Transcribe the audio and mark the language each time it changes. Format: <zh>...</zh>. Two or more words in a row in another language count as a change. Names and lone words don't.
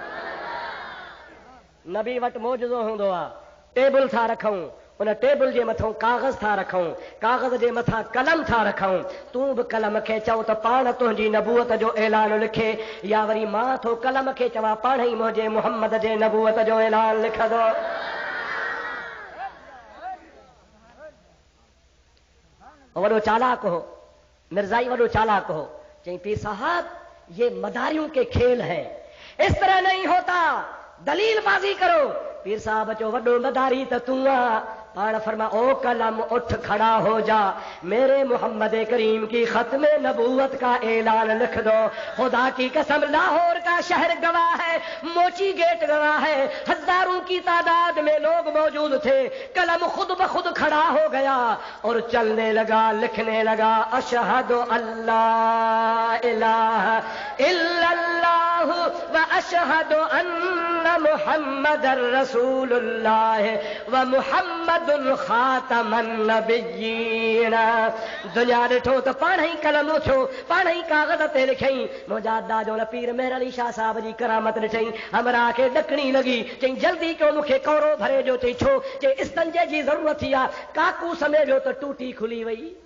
<sd>नबी वटि मौजूदो हूंदो आहे टेबल था रखूं उन टेबल जे मथां कागज़ था रखूं कागज़ जे मथां कलम था रखूं तूं बि कलम खे चओ त पाण तुंहिंजी नबूअत जो ऐलान लिखे या वरी मां थो कलम खे चवां पाण ई मुंहिंजे मुहम्मद जे नबूअत जो ऐलान लिखंदो वॾो चालाक हो मिर्ज़ाई वॾो चालाक हो चई पीर साहब</sd> <ur>یہ مداریوں کے کھیل ہے اس طرح نہیں ہوتا دلیل بازی کرو</ur> <sd>पीर साहब चो वॾो मदारी त तूं आहे पाण फरमा ओ कलम उठ</sd> <ur>کھڑا ہو جا میرے محمد کریم کی ختم نبوت کا اعلان لکھ دو خدا کی قسم لاہور کا شہر گواہ ہے موچی گیٹ گواہ ہے ہزاروں کی تعداد میں لوگ موجود تھے قلم خود بخود کھڑا ہو گیا اور چلنے لگا لکھنے لگا اشہد</ur> <ar>الله إله إلا الله و أشهد أن محمدا رسول الله و محمد خاتم النبيين</ar> <sd>दुनिया ॾिठो त पाण ई कलम उथियो पाण ई कागज़ ते लिखई मुंहिंजा दादो पीर मेहर अली शाह साहब जी करामत ॾिठई हमरा खे ॾकणी लॻी चई जल्दी कयो मूंखे कौरो भरे जो चई छो चई इस्तंजे जी ज़रूरत थी आहे काकू समय वियो त टूटी खुली वई</sd>